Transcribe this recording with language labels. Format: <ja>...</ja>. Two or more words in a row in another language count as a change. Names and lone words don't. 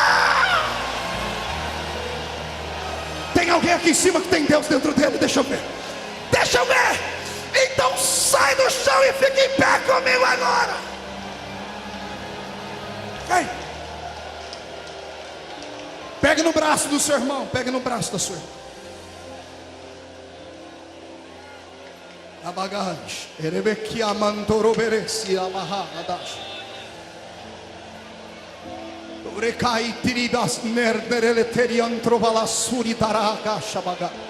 <pt>Tem alguém aqui em cima que tem Deus dentro dele? Deixa eu ver. Deixa eu ver. Então sai do chão e fica em pé comigo agora. Ei. Pegue no braço do seu irmão. Pegue no braço da sua irmã. Abagaj, erebekia mantoroberesi amahadash. Recai tiridas nerdereleterian trovalasuri daraka shabaga.</pt>